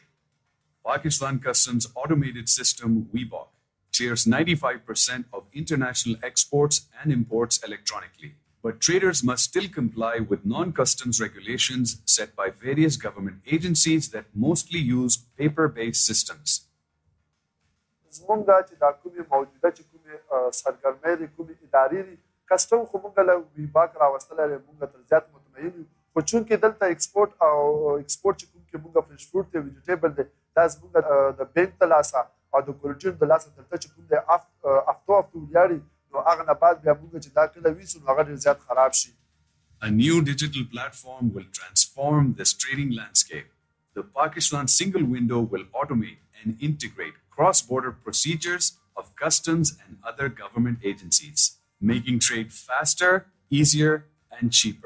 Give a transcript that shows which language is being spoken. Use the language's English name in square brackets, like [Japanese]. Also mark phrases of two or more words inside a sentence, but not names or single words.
[English] Pakistan Customs automated system WeBock clears 95% of international exports and imports electronically. But traders must still comply with non-customs regulations set by various government agencies that mostly use paper-based systems. [Pashto] زمونږ چې دا کومې موجوده چې کومې سرګرمۍ دي کومې ادارې دي کسټم خو مونږ له ویباک راوستلی دی مونږ تر زیات مطمئن یو خو چونکې دلته ایکسپورټ چې کوم کې مونږ [English] fresh fruit [Pashto] دی ویجیټیبل دی دا زمونږ د بینک د لاسه او د کوریډور د لاسه دلته چې کوم دی هفتو ولاړي نو هغه نه بعد بیا مونږ چې دا کله ویسو نو هغه ډېر زیات خراب شي. [English] A new digital platform will transform this trading landscape. The Pakistan single window will automate and integrate cross-border procedures of customs and other government agencies, making trade faster, easier, and cheaper.